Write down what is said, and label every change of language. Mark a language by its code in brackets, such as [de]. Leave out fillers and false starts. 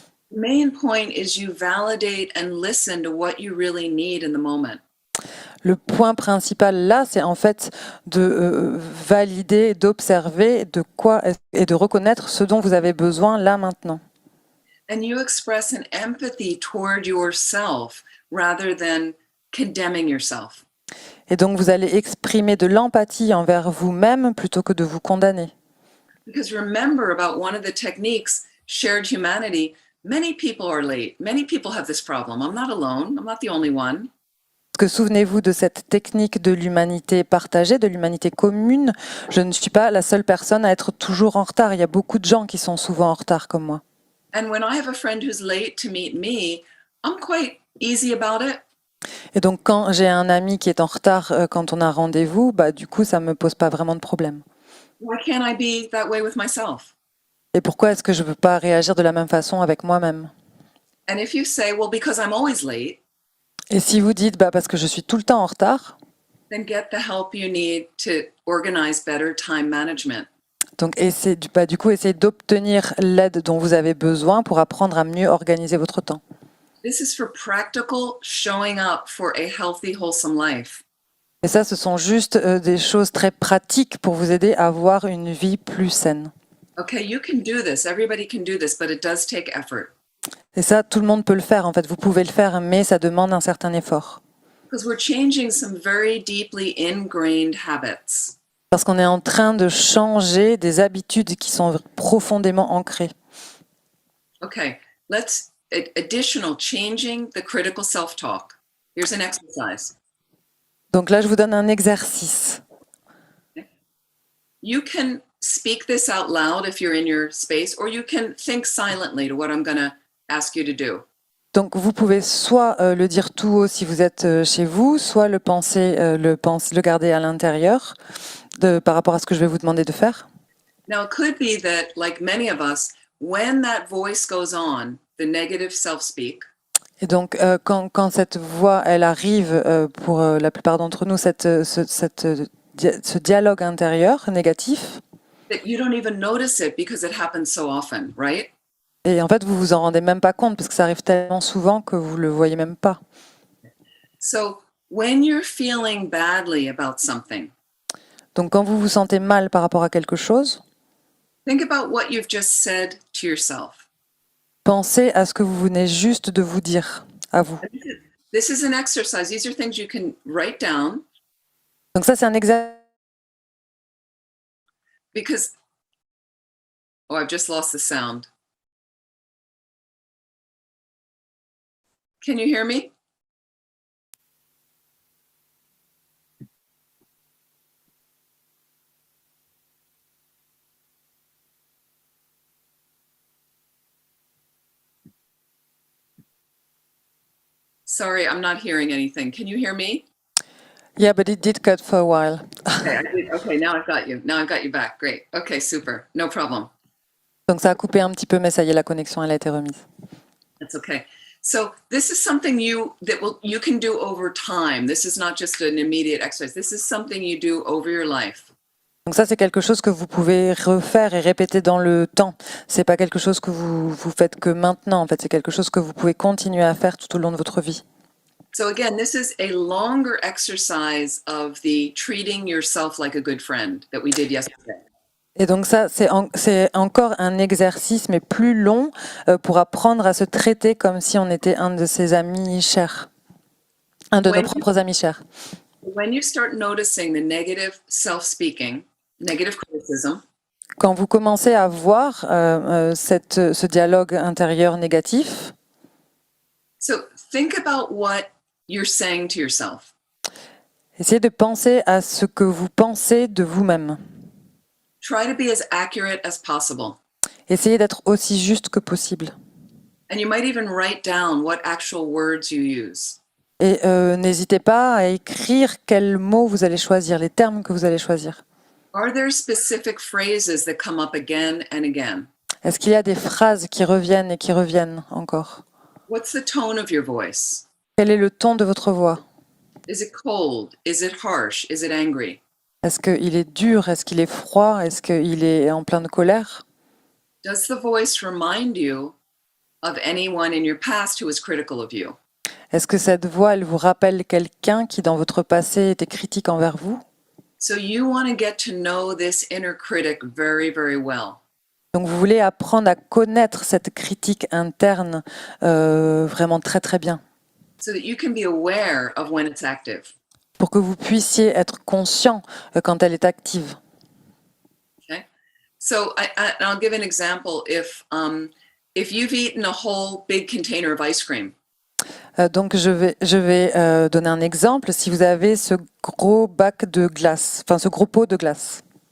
[en] The main point is you validate and listen to what you really need in the moment. [fr] Le point principal là, c'est en fait de valider, d'observer de quoi et de reconnaître ce dont vous avez besoin là maintenant. [en] And you express an empathy toward yourself rather than condemning yourself. [fr] Et donc vous allez exprimer de l'empathie envers vous-même plutôt que de vous condamner. [en] Because remember about one of the techniques, shared humanity, many people are late. Many people have this problem. I'm not alone. I'm not the only one. [fr] Parce que souvenez-vous de cette technique de l'humanité partagée, de l'humanité commune. Je ne suis pas la seule personne à être toujours en retard. Il y a beaucoup de gens qui sont souvent en retard comme moi. [en] And when I have a friend who's late to meet me, I'm quite easy about it. [fr] Et donc, quand j'ai un ami qui est en retard quand on a rendez-vous, bah, du coup, ça me pose pas vraiment de problème. [en] Why can't I be that way with myself? [fr] Et pourquoi est-ce que je ne peux pas réagir de la même façon avec moi-même? [en] And if you say, well, because I'm always late, [fr] Et si vous dites, bah, parce que je suis tout le temps en retard, [en] then get the help you need to organize better time management. [fr] donc du coup, essayez d'obtenir l'aide dont vous avez besoin pour apprendre à mieux organiser votre temps. [en] This is for practical showing up for a healthy, wholesome life. [fr] Et ça, ce sont juste des choses très pratiques pour vous aider à avoir une vie plus saine. [en] Okay, you can do this. Everybody can do this, but it does take effort. [fr] Et ça, tout le monde peut le faire, en fait. Vous pouvez le faire, mais ça demande un certain effort. [en] Because we're changing some very deeply ingrained habits. [fr] Parce qu'on est en train de changer des habitudes qui sont profondément ancrées. [en] Okay, let's additional changing the critical self-talk. Here's an exercise. [fr] Donc là, je vous donne un exercice. [en] You can speak this out loud if you're in your space, or you can think silently to what I'm going to ask you to do. [fr] Donc vous pouvez soit le dire tout haut si vous êtes chez vous, soit le garder à l'intérieur par rapport à ce que je vais vous demander de faire. [en] Now, it could be that, like many of us, when that voice goes on, the negative self-speak, [fr] Et donc quand cette voix elle arrive pour la plupart d'entre nous, ce dialogue intérieur négatif, [en] that you don't even notice it because it happens so often, right? [fr] et en fait vous vous en rendez même pas compte parce que ça arrive tellement souvent que vous le voyez même pas. [en] So when you're feeling badly about something, [fr] Donc quand vous vous sentez mal par rapport à quelque chose, [en] think about what you've just said to yourself. [fr] pensez à ce que vous venez juste de vous dire à vous. [en] This is an exercise. These are things you can write down [fr] Donc ça c'est un exercice. [en] because, oh, I've just lost the sound. Can you hear me? Sorry, I'm not hearing anything. Can you hear me? Yeah, but it did cut for a while. Okay, I did. Okay, now I've got you. Now I've got you back. Great. Okay, super. No problem. [fr] Donc ça a coupé un petit peu, mais ça y est, la connexion elle a été remise. [en] That's okay. So this is something you can do over time. This is not just an immediate exercise. This is something you do over your life. [fr] Donc ça c'est quelque chose que vous pouvez refaire et répéter dans le temps. C'est pas quelque chose que vous faites que maintenant. En fait, c'est quelque chose que vous pouvez continuer à faire tout au long de votre vie. [en] So again, this is a longer exercise of the treating yourself like a good friend that we did yesterday. [fr] Et donc ça, c'est encore un exercice, mais plus long, pour apprendre à se traiter comme si on était un de ses amis chers, un de nos propres amis chers. [en] When you start noticing the negative self-speaking, negative criticism, [fr] quand vous commencez à voir ce dialogue intérieur négatif, [en] so think about what you're saying to yourself. [fr] Essayez de penser à ce que vous pensez de vous-même. [en] Try to be as accurate as possible. [fr] Essayez d'être aussi juste que possible. [en] And you might even write down what actual words you use. [fr] Et n'hésitez pas à écrire quels mots vous allez choisir, les termes que vous allez choisir. [en] Are there specific phrases that come up again and again? [fr] Est-ce qu'il y a des phrases qui reviennent et qui reviennent encore? [en] What's the tone of your voice? [fr] Quel est le ton de votre voix? [en] Is it cold? Is it harsh? Is it angry? [fr] Est-ce qu'il est dur? Est-ce qu'il est froid? Est-ce qu'il est en plein de colère? [en] Does the voice remind you of anyone in your past who was critical of you? [fr] Est-ce que cette voix, elle vous rappelle quelqu'un qui, dans votre passé, était critique envers vous? [en] So you want to get to know this inner critic very, very well. [fr] Donc vous voulez apprendre à connaître cette critique interne vraiment très très bien. [en] So that you can be aware of when it's active. [fr] Pour que vous puissiez être conscient quand elle est active. [en] Okay. So I'll give an example. If you've eaten a whole big container of ice cream. [fr] Donc je vais donner un exemple. Si vous avez ce gros bac de glace, enfin ce gros pot de glace.